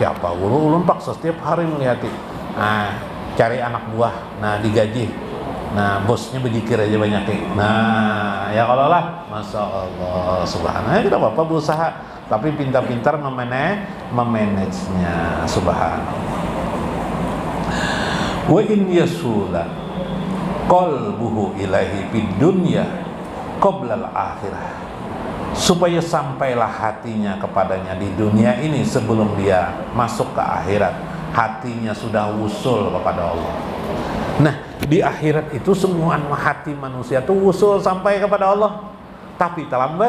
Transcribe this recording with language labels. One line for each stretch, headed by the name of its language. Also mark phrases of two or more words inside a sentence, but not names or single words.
Banjar: Kayak apa ulun paksa setiap hari melihati. Nah, cari anak buah, nah digaji, nah bosnya berzikir aja banyak. Nah ya kalau lah,
Arabic: ما شاء الله,
Banjar: subhanallah, kita apa berusaha tapi pintar-pintar memanagenya, subhanallah.
Arabic: وأن يصل قلبه إليه في الدنيا قبل الآخرة,
Indonesian: supaya sampailah hatinya kepadanya di dunia ini sebelum dia masuk ke akhirat, hatinya sudah wusul kepada Allah. Nah, di akhirat itu semua hati manusia itu wusul sampai kepada Allah, tapi terlambat.